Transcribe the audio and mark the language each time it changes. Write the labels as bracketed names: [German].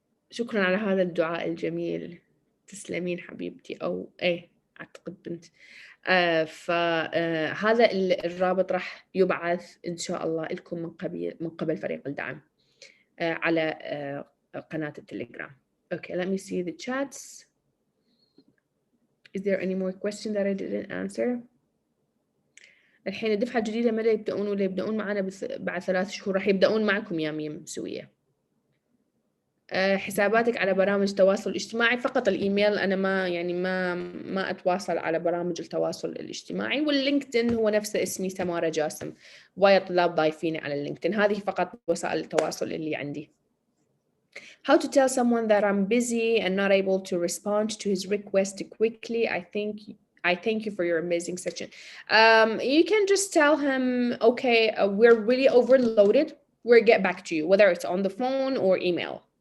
[Arabic] شكرا على هذا الدعاء الجميل، تسلمين حبيبتي. أو إيه أعتقد بنت. فهذا الرابط راح يبعث إن شاء الله لكم من قبل فريق الدعم على قناة التليجرام. [English] Okay, let me see the chats. Is there any more question that I didn't answer? [Arabic] الحين الدفعة الجديدة متى يبدأون؟ ولا يبدأون معنا بعد 3 شهور؟ راح يبدأون معكم يا ميم سوية. حساباتك على برامج التواصل الاجتماعي؟ فقط الإيميل. أنا ما أتواصل على برامج التواصل الاجتماعي. واللينكدين هو نفسه اسمي سمارة جاسم. وايد طلاب ضايفيني على اللينكدين. هذه فقط وسائل التواصل اللي عندي. [English] How to tell someone that I'm busy and not able to respond to his request quickly? I thank you for your amazing session. You can just tell him, okay, we're really overloaded. We'll get back to you, whether it's on the phone or email.